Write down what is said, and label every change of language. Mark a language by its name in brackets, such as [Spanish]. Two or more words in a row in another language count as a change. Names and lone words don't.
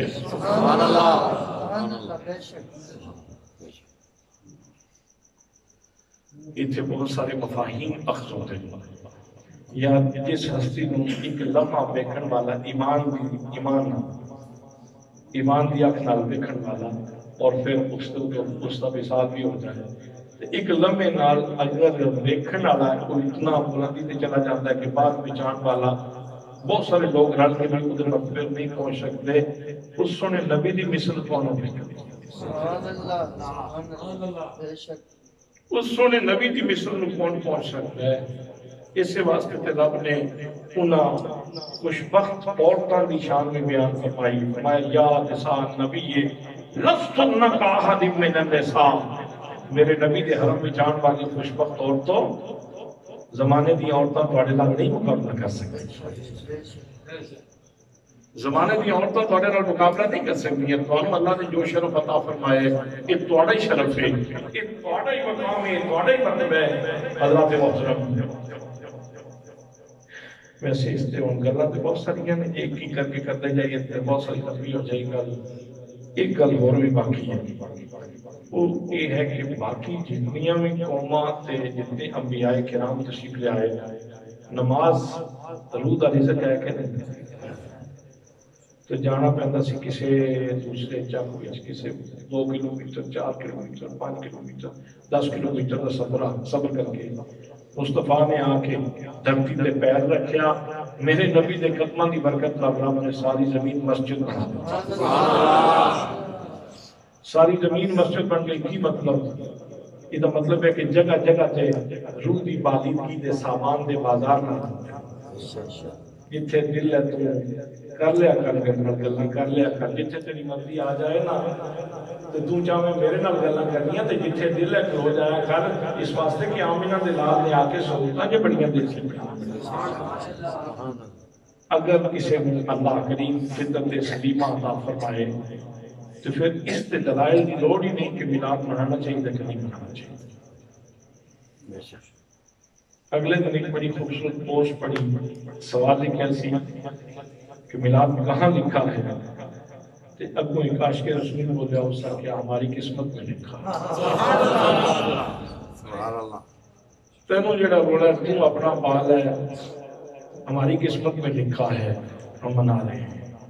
[Arabic] سبحان اللہ [Urdu] اتنے بہت سارے مفاہیم اخذ ہوتے ہیں یا جس ہستی نو ایک لمحہ ویکھن والا [Punjabi] ایمان دی اکھ نال ویکھن والا [Urdu] اور پھر اس کا وصال بھی ہو جائے ایک لمحے نال اگر ویکھن والا کوئی اتنا بلندی تے چلا جاتا ہے کہ بعد میں جان والا بہت سارے لوگ رل کے بھی ادھر پھر نہیں پہنچ سکتے [Punjabi] اس سونے نبی دی مثل کون ہو [Arabic] سبحان اللہ بے شک [Punjabi] اس سونے نبی دی مثل نو کون پہنچ سکتا ہے اسے واسطے تے رب نے انہاں خوشبخت عورتاں دی شان میں بیان فرمائی فرمایا [Arabic] یا نساء نبی لستن کاحد من النساء [Punjabi] میرے نبی دے حرم میں جان والی خوشبخت عورتوں زمانے دی عورتاں تواڈے نال نہیں مقابلہ کر سکتی زمانے دی عورتوں تواڈے نال مقابلہ نہیں کر سکتی ہیں تانوں اللہ نے جو شرف عطا فرمائے یہ تواڈا ہی شرف ہے یہ تواڈا ہی مقام ہے تواڈا ہی مرتبہ ہے حضرات محترم ویسے اس تے ہن گلاں تے بہت ساری ہیں ایک ہی کر کے کرتے جائیے تے بہت ساری تفصیل ہو جائے گل ایک گل اور بھی باقی ہے وہ یہ ہے کہ باقی جتنیاں بھی قوماں تے جتنے انبیاء کرام تشریف لے آئے نماز روح دا رزق ہے کہ نہیں تو جانا پہنتا سی کسی دوسرے چک وچ کسی 2 کلومیٹر 4 کلومیٹر 5 کلومیٹر 10 کلومیٹر کا سفر کر کے مصطفیٰ نے آ کے دھرتی تے پیر رکھیا میرے نبی دے قدماں دی برکت نال رب نے ساری زمین مسجد بنا دی ساری زمین مسجد بن گئی کی مطلب یہ مطلب ہے کہ جگہ جگہ تے روح دی بالیدگی دے سامان دے بازار نہ جتھے دل ہے تو کر لیا گلاں کر لیا کر جتھے تیری مرضی آ جائے نا تو تو چاہے میرے نال گلاں کرنیاں تے جتھے دل ہے کھلو جایا کر اس واسطے کہ آمینہ دے لال نے آ کے سہولتاں جو بڑیاں دل سے [Urdu] اگر کسی اللہ کریم فطرت سلیمہ عطا فرمائے تو پھر اس تے دلائل کی لوڑ ہی نہیں کہ میلاد منانا چاہیے کہ نہیں منانا چاہیے اگلے دن ایک بڑی خوبصورت پوسٹ پڑھی سوال لکھا سی کہ میلاد کہاں لکھا ہے تو اگوں ایک عاشق رسول بولیا اس کا کیا ہماری قسمت میں لکھا [Punjabi] تینوں جڑا رولا ہے تو اپنا بال ہے [Urdu] ہماری قسمت میں لکھا ہے ہم منا رہے ہیں